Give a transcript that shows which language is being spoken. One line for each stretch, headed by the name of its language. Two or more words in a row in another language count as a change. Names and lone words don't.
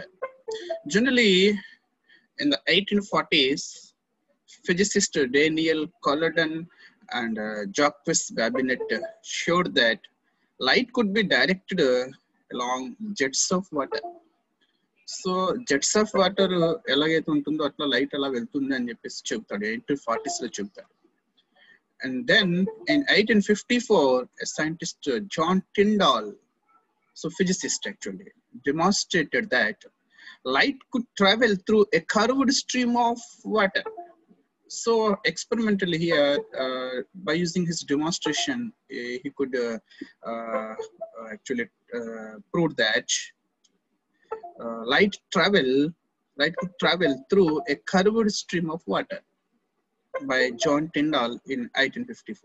English: Generally, in the 1840s, physicist Daniel Colladon and Jacques Babinet showed that light could be directed along jets of water. So jets of water
Telugu: ఎలాగయితే ఉంటుందో అట్లా light అలా వెళ్తుంది అని చెప్పేసి చెప్తాడు 1840s లో చెప్తాడు.
English: And then in 1854, a scientist, John Tyndall, so physicist actually, demonstrated that light could travel through a curved stream of water. So experimentally here, by using his demonstration, he could actually prove that light could travel through a curved stream of water by John Tyndall in 1854.